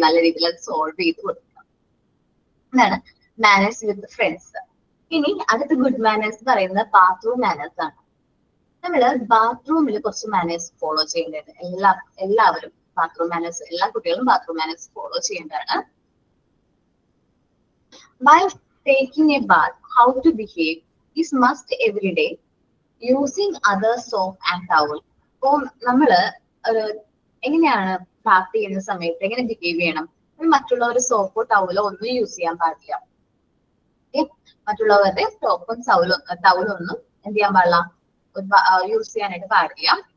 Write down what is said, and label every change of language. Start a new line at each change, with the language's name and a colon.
Malayalam: നല്ല രീതിയിൽ അത് സോൾവ് ചെയ്ത് കൊടുക്കണം. എന്നാണ് മാനേഴ്സ് വിത്ത് ഫ്രണ്ട്സ്. ഇനി അടുത്ത ഗുഡ് മാനേഴ്സ് പറയുന്നത് ബാത്റൂം മാനേഴ്സ് ആണ്. നമ്മള് ബാത്റൂമിൽ കുറച്ച് മാനേഴ്സ് ഫോളോ ചെയ്യേണ്ടത്. എല്ലാവരും ബാത്റൂം മാനേഴ്സ്, എല്ലാ കുട്ടികളും ബാത്റൂം മാനേഴ്സ് ഫോളോ ചെയ്യേണ്ടതാണ്.
English: While taking a bath, how to behave is must every day. Using other soap and towel.
Malayalam: അപ്പോ നമ്മള് എങ്ങനെയാണ് ബാത്ത് ചെയ്യുന്ന സമയത്ത് എങ്ങനെ ബിഹേവ് ചെയ്യണം? മറ്റുള്ളവരുടെ സോപ്പോ ടവലോ ഒന്നും യൂസ് ചെയ്യാൻ പാടില്ല. മറ്റുള്ളവരുടെ സോപ്പും ടവലും ഒന്നും എന്ത് ചെയ്യാൻ പാടില്ല, യൂസ് ചെയ്യാനായിട്ട് പാടില്ല.